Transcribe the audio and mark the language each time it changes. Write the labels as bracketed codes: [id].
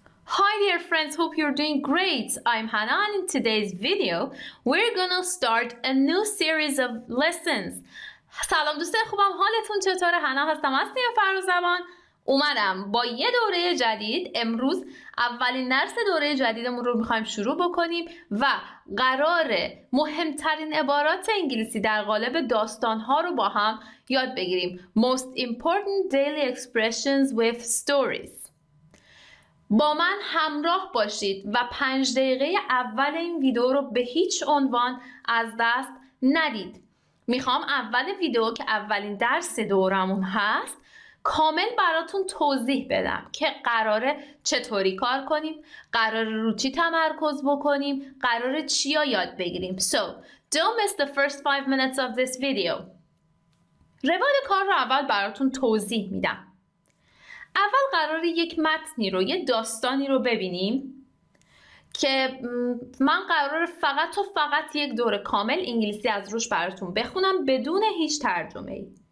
[en] Hi dear friends, hope you're doing great. I'm Hannah and in today's video we're gonna start a new series of lessons. [fa] سلام دوستان خوبم، حالتون چطوره؟ حنا هستم از تیم فرازبان. اومدم با یه دوره جدید. امروز اولین درس دوره جدیدمون رو میخوایم شروع بکنیم و قراره مهمترین عبارات انگلیسی در قالب داستانها رو با هم یاد بگیریم. [en] Most important daily expressions with stories. [fa] با من همراه باشید و 5 دقیقه اول این ویدیو رو به هیچ عنوان از دست ندید. میخوام اول ویدیو که اولین درس دورمون هست کامل براتون توضیح بدم که قراره چطوری کار کنیم، قراره رو چی تمرکز بکنیم، قراره چیا یاد بگیریم. [en] So, don't miss the first 5 minutes of this video. [fa] روال کار رو اول براتون توضیح میدم. اول قراره یک متنی رو، یه داستانی رو ببینیم که من قراره فقط یک دوره کامل انگلیسی از روش براتون بخونم بدون هیچ ترجمه ای.